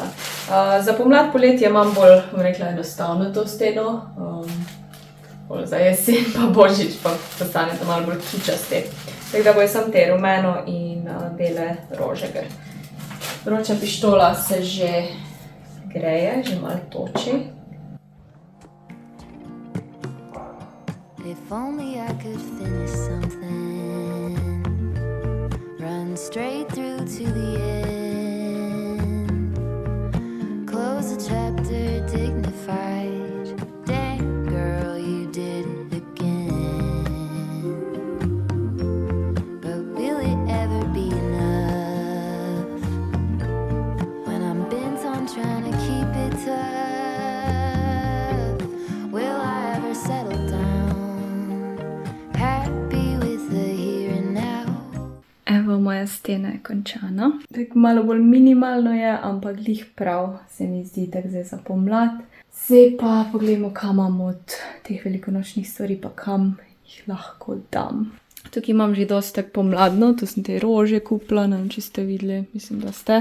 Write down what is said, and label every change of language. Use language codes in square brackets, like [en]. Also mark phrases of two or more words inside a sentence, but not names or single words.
[sl] Za pomlad, poletje imam bolj, bom rekla, enostavno to steno, za jesen pa božič pa postanete malo bolj kičasti. Tako da bojo samo te rumeno in bele rože, ker vroča pištola se že greje, že malo toči. [en] If only I could finish something, run straight through to the end, close the chapter dignified, damn girl you did it again, but will it ever be enough, when I'm bent on trying to keep it tough, will I ever settle down, happy with the here and now. [sl] Evo, moja stena je končana. Tako malo bolj minimalno je, ampak glih prav se mi zdi tako zdaj za pomlad. Zdaj pa pogledamo, kam imam od teh velikonočnih stvari, pa kam jih lahko dam. Tukaj imam že dosti tako pomladno, to sem te rože kupila, ne vem, če ste videli, mislim, da ste.